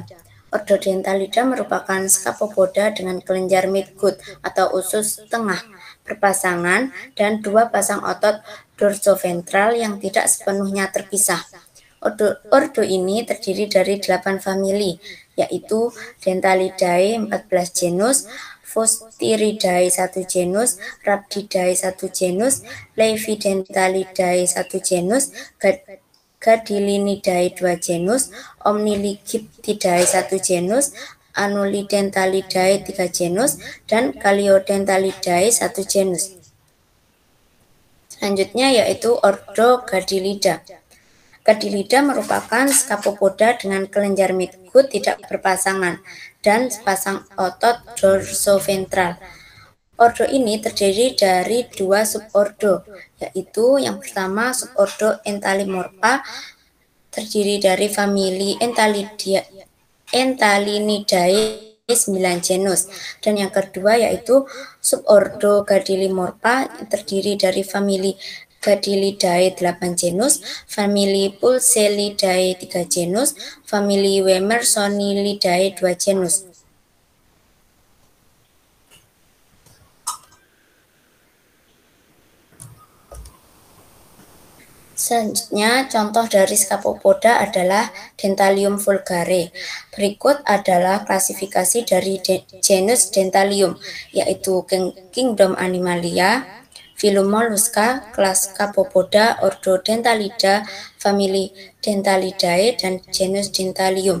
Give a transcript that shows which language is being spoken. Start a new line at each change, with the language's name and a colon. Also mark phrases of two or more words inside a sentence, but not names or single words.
Indonesian: Ordo Dentalida merupakan Scapopoda dengan kelenjar midgut atau usus tengah berpasangan dan dua pasang otot dorsoventral yang tidak sepenuhnya terpisah. Ordo ini terdiri dari 8 famili, yaitu Dentalidae 14 genus, Phostiridae 1 genus, Rhabdidae 1 genus, Levidentalidae 1 genus, Gadilinidae 2 genus, Omniligiptidae 1 genus, Annulidentalidae 3 genus, dan Galiodentalidae 1 genus. Selanjutnya yaitu ordo Gadilida. Gadilida merupakan Scapopoda dengan kelenjar midgut tidak berpasangan dan sepasang otot dorsoventral. Ordo ini terdiri dari dua subordo, yaitu yang pertama subordo Entalomorpha terdiri dari famili Entalinidae 9 genus, dan yang kedua yaitu subordo Gadilomorpha terdiri dari famili Gadilidae 8 genus, famili Pulselidae 3 genus, famili Wemersonilidae 2 genus. Selanjutnya, contoh dari Scapopoda adalah Dentalium vulgare. Berikut adalah klasifikasi dari genus Dentalium, yaitu Kingdom Animalia, filum Mollusca, kelas Scapopoda, ordo Dentalida, famili Dentalidae, dan genus Dentalium.